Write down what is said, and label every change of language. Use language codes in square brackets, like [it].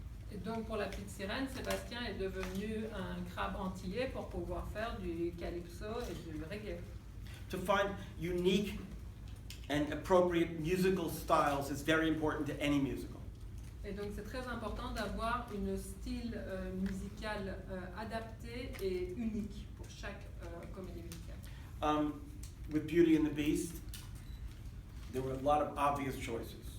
[fr] Et donc pour la petite sirène, Sébastien est devenu un crabe antillais pour pouvoir faire du calypso et du reggae. [en] To find unique and appropriate musical styles is very important to any musical. [fr] Et donc c'est très important d'avoir un style musical adapté et unique pour chaque comédie musicale. [en] With Beauty and the Beast, there were a lot of obvious choices.